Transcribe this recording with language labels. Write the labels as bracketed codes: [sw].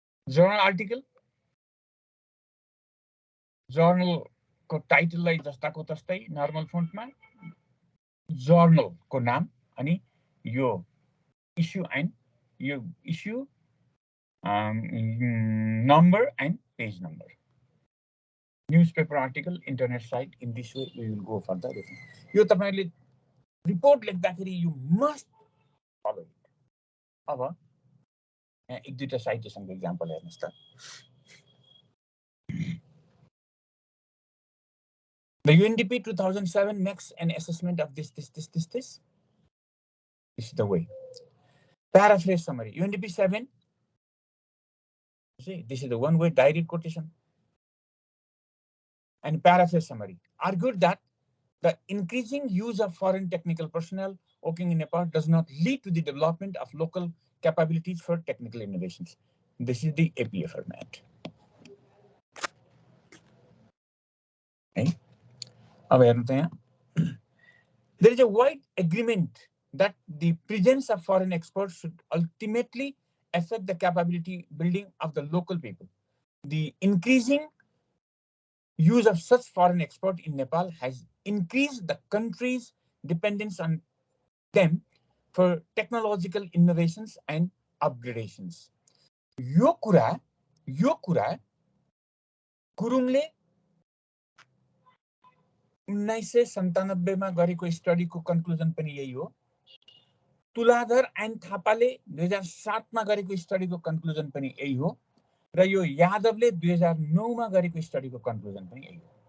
[ne] Journal article journal को टाइटललाई जस्ताको तस्तै नर्मल फोन्टमा जर्नल को नाम अनि यो इश्यू एन्ड यो issue [en] number and page number. Newspaper article, internet site. In this way, we will go further. [ne] यो तपाईहरुले रिपोर्ट लेख्दाखेरि [en] you must follow it. [ne] अब एक दुईटा साइटेसनको एक्जाम्पल हेर्नुस् त. [en] The UNDP 2007 makes an assessment of this. This is the way. Paraphrase summary. UNDP 7. See, this is the one way direct quotation. And paraphrase summary. Argued that the increasing use of foreign technical personnel working in Nepal does not lead to the development of local capabilities for technical innovations. This is the APA format. Okay. There is a wide agreement that the presence of foreign experts should ultimately affect the capability building of the local people. The increasing use of such foreign experts in Nepal has increased the country's dependence on them for technological innovations and upgradations. [ne] यो कुरा गुरुङले 1997 मा गरेको स्टडीको conclusion पनि यही हो. Tuladhar and थापाले 2007 मा गरेको स्टडीको कन्क्लुजन पनि यही हो र यो यादवले 2009 मा गरेको स्टडीको कन्क्लुजन पनि यही हो.